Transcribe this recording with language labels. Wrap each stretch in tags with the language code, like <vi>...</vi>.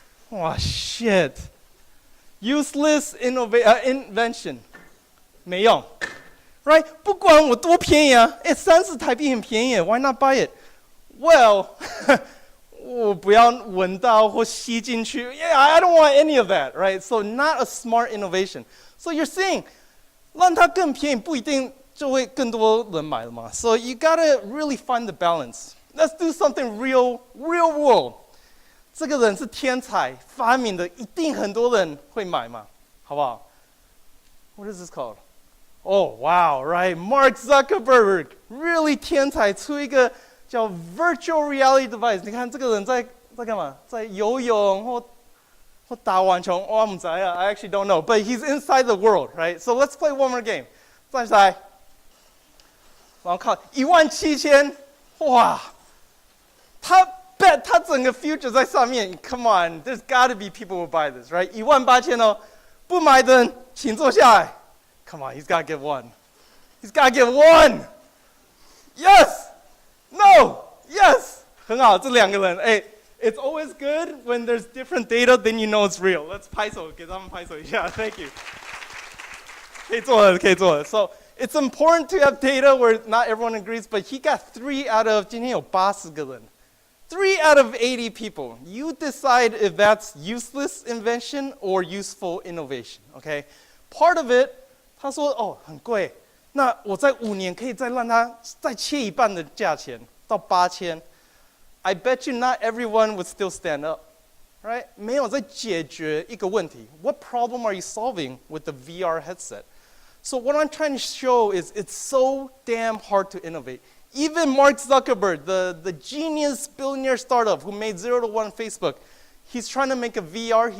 <en>哇 ，shit， useless invention，</en> <zh>没用</zh> <en>，right？</en> <zh>不管我多便宜啊，30台币很便宜 ，</zh> <en>Why not buy it？ Well</en> <zh>我不要闻到或吸进去</zh> <en>Yeah, I don't want any of that, right? So not a smart innovation. So you're saying</en> <zh>让它更便宜不一定就会更多人买了嘛</zh> <en>So you gotta really find the balance. Let's do something real world.</en> <zh>这个人是天才发明的，一定很多人会买嘛，好不好</zh> <en>What is this called? Oh, wow, right?</en> <zh>Mark Zuckerberg, really 天才，出一个叫</zh> <en>virtual reality device，</en> <zh>你看这个人在干嘛？在游泳或打网球？我不知道</zh> <en>I actually don't know. But he's inside the world, right? So let's play one more game.</en> <zh>站起来，然后靠17000，哇！他 bet 他整个 future 在上面。</zh> <en>Come on, there's got to be people who buy this, right?</en> <zh>18000哦，不买的人请坐下来。</zh> <en>Come on, he's got to get one. He's got to get one. Yes.No, yes，</en> <zh>很好，这两个人，</zh> <en>it's always good when there's different data, then you know it's real.</en> <zh>Let's 拍手，给他们拍手一下 ，</zh> <en>Thank you。</en> <zh>可以做了。</zh> <en>So it's important to have data where not everyone agrees, but he got 3 out of</en> <zh>今天有80个人</zh> <en>3 out of 80 people, you decide if that's useless invention or useful innovation, okay? Part of it,</en> <zh>他说哦很贵，那我在5年可以再让它再切一半的价钱到8000。</zh> <en>I bet you not everyone would still stand up, right?</en> <zh>没有在解决一个问题。</zh> <en>What problem are you solving with the VR headset? So what I'm trying to show is it's so damn hard to innovate. Even Mark Zuckerberg, the genius billionaire startup who made 0 to 1 Facebook, he's trying to make a VR.</en>